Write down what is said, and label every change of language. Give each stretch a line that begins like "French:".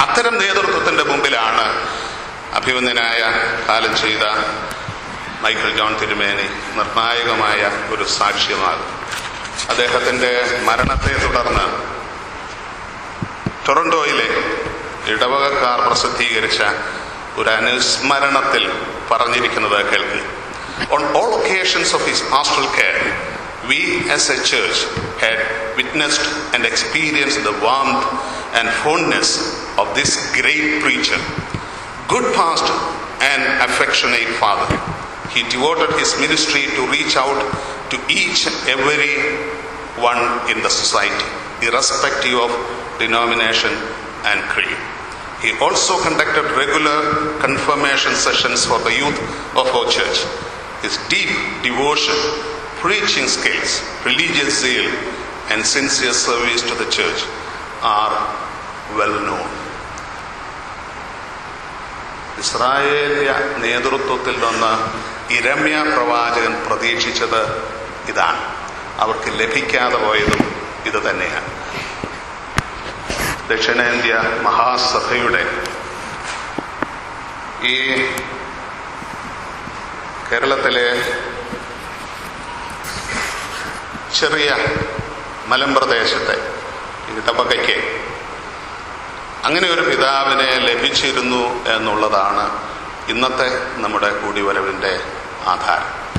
Malayalam: അത്തരം നേതൃത്വത്തിന്റെ മുമ്പിലാണ് അഭിവന്ദനായ കാലം ചെയ്ത മൈക്കിൾ ജോൺ തിരുമേനി നിർണായകമായ ഒരു സാക്ഷ്യമാകും. അദ്ദേഹത്തിന്റെ മരണത്തെ തുടർന്ന് ടൊറന്റോയിലെ ഇടവകക്കാർ പ്രസിദ്ധീകരിച്ച ഒരു അനുസ്മരണത്തിൽ പറഞ്ഞിരിക്കുന്നത് കേൾക്കുക.
English: On all occasions of his pastoral care, we as a church had witnessed and experienced the warmth and fondness of this great preacher, good pastor and affectionate father. He devoted his ministry to reach out to each and every one in the society, irrespective of denomination and creed. He also conducted regular confirmation sessions for the youth of our church. His deep devotion, preaching skills, religious zeal, and sincere service to the church are well known.
Malayalam: ഇസ്രായേലിയ നേതൃത്വത്തിൽ നിന്ന് യിരെമ്യാ പ്രവാചകൻ പ്രതീക്ഷിച്ചത് ഇതാണ്. അവർക്ക് ലഭിക്കാതെ പോയതും ഇത് തന്നെയാണ്. ദക്ഷിണേന്ത്യ മഹാസഭയുടെ ഈ കേരളത്തിലെ ചെറിയ മലമ്പ്രദേശത്തെ ഇടവകയ്ക്ക് അങ്ങനെ ഒരു പിതാവിനെ ലഭിച്ചിരുന്നു എന്നുള്ളതാണ് ഇന്നത്തെ നമ്മുടെ കൂടിവരവിൻ്റെ ആധാരം.